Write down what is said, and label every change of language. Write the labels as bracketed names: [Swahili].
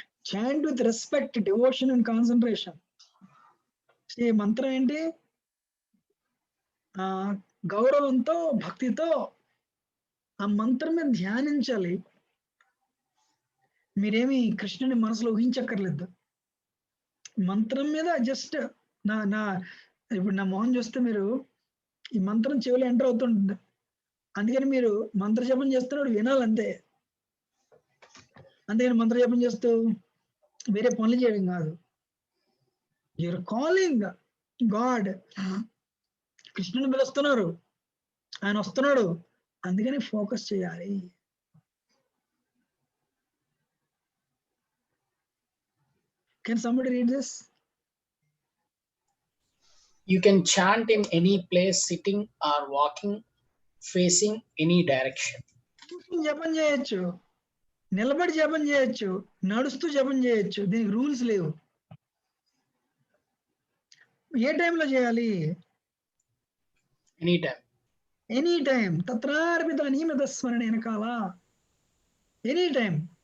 [English] Chant with respect, devotion and concentration. [Telugu] See mantra enti గౌరవంతో భక్తితో ఆ మంత్రం మీద ధ్యానించాలి. మీరేమి కృష్ణుని మనసులో ఊహించక్కర్లేదు. మంత్రం మీద జస్ట్ ఇప్పుడు నా మోహన్ చూస్తే మీరు ఈ మంత్రం చెవిలో ఎంటర్ అవుతుంటుంది. అందుకని మీరు మంత్ర జపం చేస్తున్నాడు వినాలంతే. అందుకని మంత్ర జపం చేస్తూ వేరే పనులు చేయడం కాదు. [English] You are calling God. [Telugu] కృష్ణుని పిలుస్తున్నారు. ఆయన వస్తున్నాడు, అందుకని ఫోకస్ చేయాలి. [English] Can somebody read this? You can chant in any place, sitting or walking, facing any direction. [Telugu] జపం చేయొచ్చు, నిలబడి జపం చేయొచ్చు, నడుస్తూ జపం చేయొచ్చు. దీనికి రూల్స్ లేవు. ఏ టైంలో చేయాలి? [English] Anytime. Any time. [Telugu] తత్రార్పిత నియమిత స్మరణ వెనకాల ఎనీ టైం.